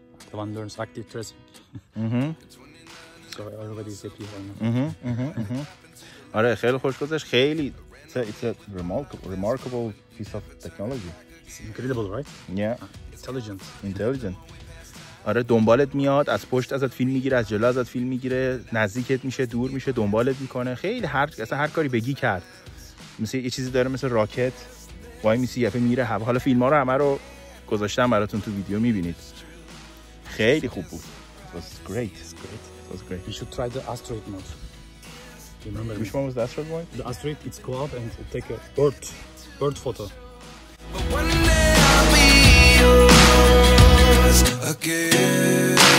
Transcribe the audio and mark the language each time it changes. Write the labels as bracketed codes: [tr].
[en] The one learns active tracing. So everybody is happy right now. [fa] آره خیلی خوش گذشت. [en] خیلی it's a remarkable piece of technology. It's incredible, right? Yeah. Intelligent. [fa] آره دنبالت میاد، از پشت ازت فیلم میگیره، از جلو ازت فیلم میگیره، نزدیکت میشه، دور میشه، دنبالت میکنه. خیلی هر کاری بگی کرد. مثل یه چیزی داره مثل راکت وای میسی یفه میره هوا. حالا فیلم ها رو همه رو گذاشتم براتون تو ویدیو میبینید. خیلی خوب بود. [en] It was great. It was great. You should try the asteroid mode. Do you remember? Which one was the asteroid one? The asteroid, it's go up and take a bird photo. But one day I'll be yours again.